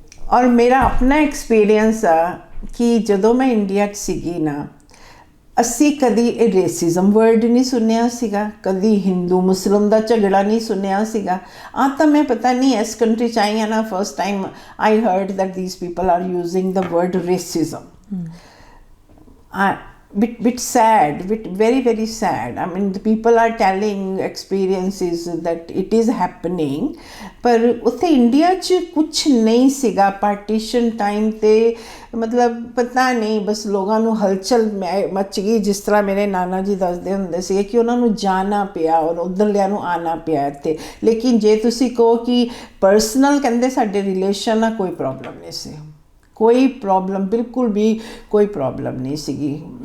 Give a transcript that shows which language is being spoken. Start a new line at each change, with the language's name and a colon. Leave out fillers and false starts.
Punjabi: ਔਰ ਮੇਰਾ ਆਪਣਾ ਐਕਸਪੀਰੀਅੰਸ ਆ ਕਿ ਜਦੋਂ ਮੈਂ ਇੰਡੀਆ 'ਚ ਸੀਗੀ ਨਾ, ਅਸੀਂ ਕਦੀ ਇਹ ਰੇਸਿਜ਼ਮ ਵਰਡ ਨਹੀਂ ਸੁਣਿਆ ਸੀਗਾ, ਕਦੀ ਹਿੰਦੂ ਮੁਸਲਿਮ ਦਾ ਝਗੜਾ ਨਹੀਂ ਸੁਣਿਆ ਸੀਗਾ। ਤਾਂ ਮੈਂ ਪਤਾ ਨਹੀਂ ਇਸ ਕੰਟਰੀ 'ਚ ਆਈ ਹਾਂ ਨਾ,
English: First time I heard that these people are using the word racism. bit sad, very very sad. I mean the people are telling experiences that it is happening,
Punjabi: ਪਰ ਉੱਥੇ ਇੰਡੀਆ 'ਚ ਕੁਛ ਨਹੀਂ ਸੀਗਾ ਪਾਰਟੀਸ਼ਨ ਟਾਈਮ ਤੇ। ਮਤਲਬ ਪਤਾ ਨਹੀਂ, ਬਸ ਲੋਕਾਂ ਨੂੰ ਹਲਚਲ ਮਚ ਗਈ। ਜਿਸ ਤਰ੍ਹਾਂ ਮੇਰੇ ਨਾਨਾ ਜੀ ਦੱਸਦੇ ਹੁੰਦੇ ਸੀਗੇ ਕਿ ਉਹਨਾਂ ਨੂੰ ਜਾਣਾ ਪਿਆ ਔਰ ਉੱਧਰਲਿਆਂ ਨੂੰ ਆਉਣਾ ਪਿਆ ਇੱਥੇ। ਲੇਕਿਨ ਜੇ ਤੁਸੀਂ ਕਹੋ ਕਿ ਪਰਸਨਲ, ਕਹਿੰਦੇ ਸਾਡੇ ਰਿਲੇਸ਼ਨ ਨਾਲ ਕੋਈ ਪ੍ਰੋਬਲਮ ਨਹੀਂ ਸੀ, ਕੋਈ ਪ੍ਰੋਬਲਮ ਬਿਲਕੁਲ ਵੀ ਕੋਈ ਪ੍ਰੋਬਲਮ ਨਹੀਂ ਸੀਗੀ।